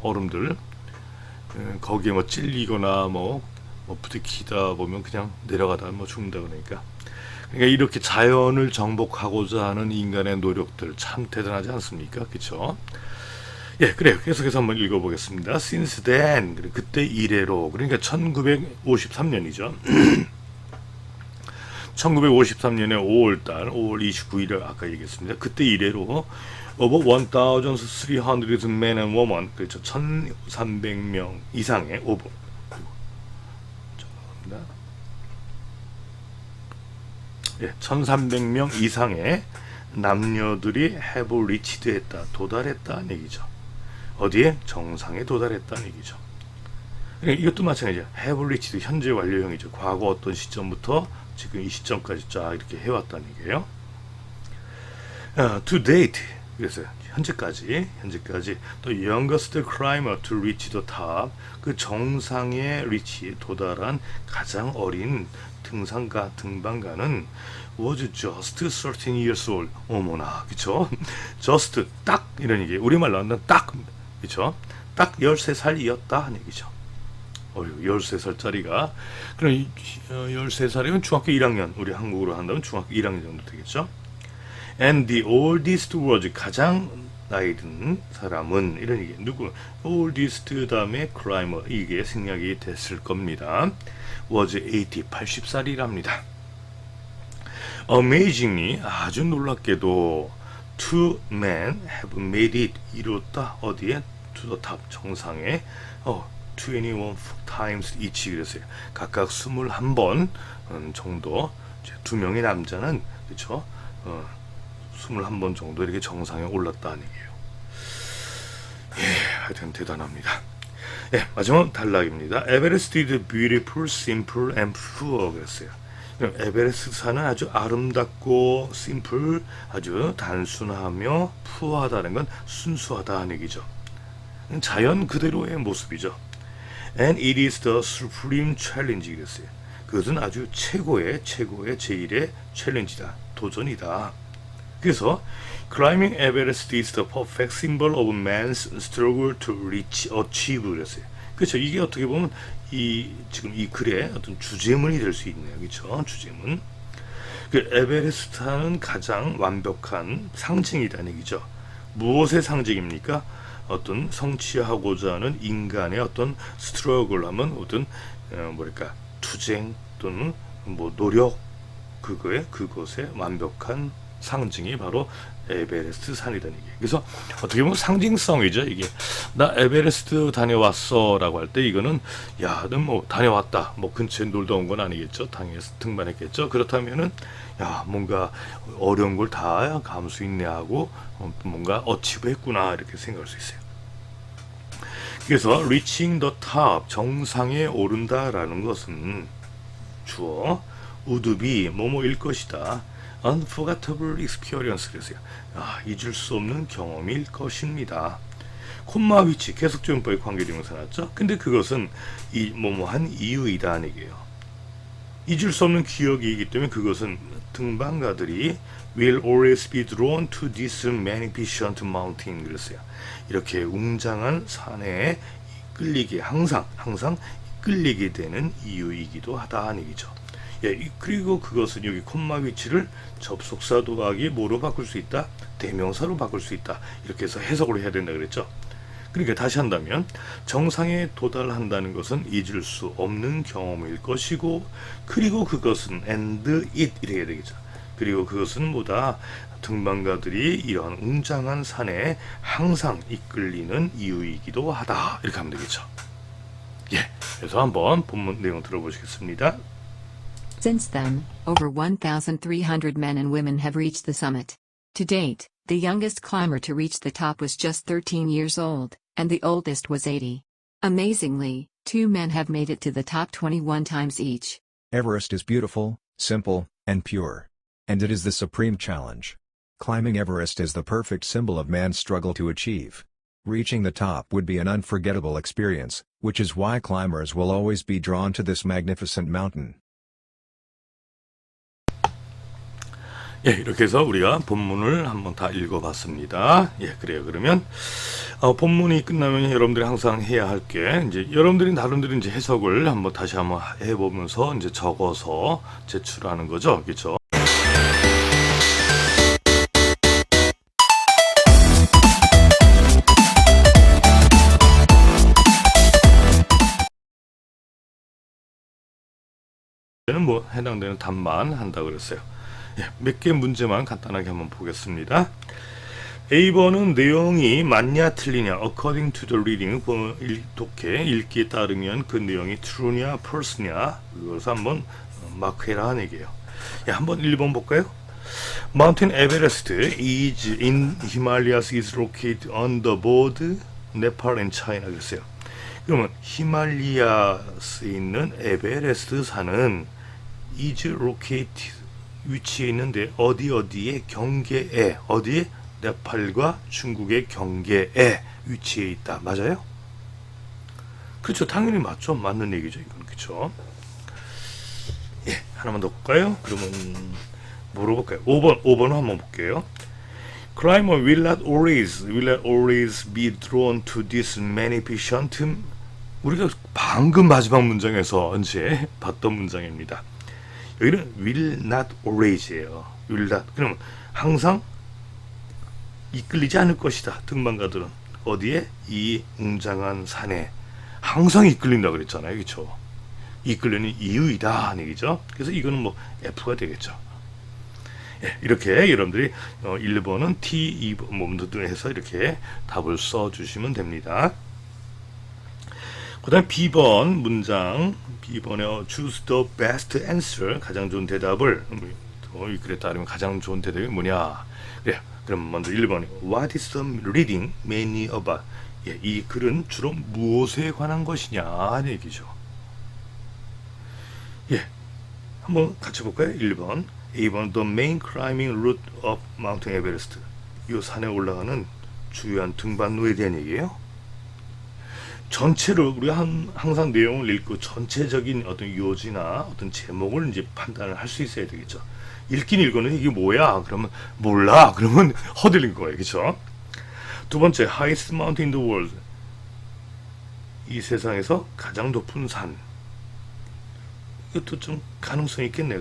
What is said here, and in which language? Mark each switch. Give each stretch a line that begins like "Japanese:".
Korean: 얼음들 거기에 뭐 찔리거나 뭐 부딪히다 보면 그냥 내려가다가 뭐 죽는다 그러니까 이렇게 자연을 정복하고자 하는 인간의 노력들 참 대단하지 않습니까? 그렇죠? 예, 그래요. 계속해서 한번 읽어보겠습니다.
English: Since then,
Korean: 그때 이래로, 그러니까 1953년이죠. 1953년에 5월달, 5월 29일을 아까 얘기했습니다. 그때 이래로
English: over 1,300 men and women,
Korean: 그렇죠. 1,300명 이상의 over. 예, 1,300명 이상의 남녀들이
English: have reached
Korean: 했다, 도달했다는 얘기죠. 어디에? 정상에 도달했다는 얘기죠. 이것도 마찬가지죠.
English: have reached
Korean: 현재 완료형이죠. 과거 어떤 시점부터 지금 이 시점까지 쫙 이렇게 해왔다는 얘기예요.
English: To date,
Korean: 그래서 현재까지
English: the youngest climber to reach the top,
Korean: 그 정상에
English: reach
Korean: 도달한 가장 어린 등반가는
English: was just 13 years old.
Korean: 어머나, 그쵸? just 딱 이런 얘기. 우리말로 하면 딱, 그쵸? 딱 13살이었다 하는 얘기죠. 13살짜리가 그럼 13살이면 중학교 1학년, 우리 한국으로 한다면 중학교 1학년 정도 되겠죠?
English: And the oldest was
Korean: 가장 나이 든 사람은 이런 얘기. 누구? oldest 다음에 climber 이게 생략이 됐을 겁니다. was 80살이랍니다.
English: Amazingly
Korean: 아주 놀랍게도
English: two men have made it
Korean: 이뤘다. 어디에?
English: To the top
Korean: 정상에
English: 21 times each
Korean: 그랬어요. 각각 21번 정도 두 명의 남자는 그렇죠? 21번 정도 이렇게 정상에 올랐다는 얘기예요. 예, 하여튼 대단합니다. 예, 마지막 단락입니다.
English: Everest is beautiful, simple and poor
Korean: 그랬어요. 에베레스트 산은 아주 아름답고 simple, 아주 단순하며 푸어하다는 건 순수하다는 얘기죠. 자연 그대로의 모습이죠.
English: And it is the supreme challenge
Korean: 그랬어요. 그것은 아주 최고의 제일의 챌린지다. 도전이다. 그래서
English: Climbing Everest is the perfect symbol of man's struggle to reach, achieve
Korean: 그랬어요. 그렇죠. 이게 어떻게 보면 지금 이 글의 어떤 주제문이 될 수 있네요. 그렇죠. 주제문. 그 에베레스트는 가장 완벽한 상징이라는 얘기죠. 무엇의 상징입니까? 어떤 성취하고자 하는 인간의 어떤 스트러글 하면 어떤 투쟁 또는 노력 그것의 완벽한 상징이 바로 에베레스트 산이라는 얘기예요. 그래서 어떻게 보면 상징성이죠. 이게 나 에베레스트 다녀왔어 라고 할 때 이거는 야, 너 뭐 다녀왔다. 뭐 근처에 놀다 온 건 아니겠죠. 당에서 등반했겠죠. 그렇다면은 야, 뭔가 어려운 걸 다 감수 있네 하고 뭔가 어치브 했구나 이렇게 생각할 수 있어요. 그래서
English: reaching the top,
Korean: 정상에 오른다라는 것은 주어
English: would be
Korean: 뭐뭐일 것이다.
English: unforgettable experience
Korean: 그랬어요. 잊을 수 없는 경험일 것입니다. 콤마 위치 계속적용법의 관계대명사 나왔죠. 근데 그것은 이 뭐뭐한 이유이다는 얘기예요. 잊을 수 없는 기억이기 때문에 그것은 등반가들이
English: will always be drawn to this magnificent mountain
Korean: 그랬어요. 이렇게 웅장한 산에 끌리게 항상 끌리게 되는 이유이기도 하다는 얘기죠. 예, 그리고 그것은 여기 콤마 위치를 접속사 도하기 뭐로 바꿀 수 있다? 대명사로 바꿀 수 있다. 이렇게 해서 해석을 해야 된다 그랬죠. 그러니까 다시 한다면 정상에 도달한다는 것은 잊을 수 없는 경험일 것이고 그리고 그것은
English: and it
Korean: 이렇게 해야 되겠죠. 그리고 그것은 뭐다? 등반가들이 이런 웅장한 산에 항상 이끌리는 이유이기도 하다. 이렇게 하면 되겠죠. 예, 그래서 한번 본문 내용 들어보시겠습니다.
English: Since then, over 1,300 men and women have reached the summit. To date, the youngest climber to reach the top was just 13 years old, and the oldest was 80. Amazingly, 2 men have made it to the top 21 times each. Everest is beautiful, simple, and pure. And it is the supreme challenge. Climbing Everest is the perfect symbol of man's struggle to achieve. Reaching the top would be an unforgettable experience, which is why climbers will always be drawn to this magnificent mountain.
Korean: 예, 이렇게 해서 우리가 본문을 한번 다 읽어봤습니다. 예, 그래요. 그러면 본문이 끝나면 여러분들이 항상 해야 할 게 이제 여러분들이 나름대로 이제 해석을 다시 한번 해보면서 이제 적어서 제출하는 거죠, 그렇죠? 뭐 해당되는 답만 한다고 그랬어요. 예, 몇 개 문제만 간단하게 한번 보겠습니다. A번은 내용이 맞냐 틀리냐
English: according to the reading
Korean: 독해 읽기에 따르면 그 내용이 true냐 false냐 그것을 한번 마크해라 하는 얘기예요. 예, 한번 1번 볼까요?
English: Mountain Everest is in Himalayas is located on the border Nepal and China
Korean: 그랬어요. 그러면 히말리아스에 있는 에베레스트 산은 is located 위치해 있는데 어디에 경계에 어디에 네팔과 중국의 경계에 위치해 있다. 맞아요? 그렇죠. 당연히 맞죠. 맞는 얘기죠. 이건 그렇죠. 예, 하나만 더 볼까요? 그러면 뭐로 볼까요? 5번 한번 볼게요.
English: Climber will not always be drawn to this magnificent
Korean: 우리가 방금 마지막 문장에서 이제 봤던 문장입니다. 여기는
English: will not always
Korean: 예요.
English: will not.
Korean: 그럼 항상 이끌리지 않을 것이다. 등반가들은 어디에? 이 웅장한 산에 항상 이끌린다 그랬잖아요. 그렇죠? 이끌리는 이유이다 하는 얘기죠. 그래서 이거는 뭐 F가 되겠죠. 예, 이렇게 여러분들이 1번은 T, 2번 몸들 해서 이렇게 답을 써주시면 됩니다. 그 다음 B번 문장 B번에
English: choose the best answer
Korean: 가장 좋은 대답을 이 글에 따르면 가장 좋은 대답이 뭐냐 그래요. 그럼 먼저 1번이
English: What is the reading mainly about?
Korean: 예, 이 글은 주로 무엇에 관한 것이냐 하는 얘기죠. 예, 한번 같이 볼까요?
English: 1번 A번 The main climbing route of Mountain Everest
Korean: 이 산에 올라가는 주요한 등반로에 대한 얘기예요. 전체를 우리가 항상 내용을 읽고 전체적인 어떤 요지나 어떤 제목을 이제 판단을 할 수 있어야 되겠죠. 읽긴 읽었는데 이게 뭐야? 그러면 몰라. 그러면 허들린 거예요. 그렇죠? 두 번째,
English: highest mountain in the world.
Korean: 이 세상에서 가장 높은 산. 이것도 좀 가능성이 있겠네요.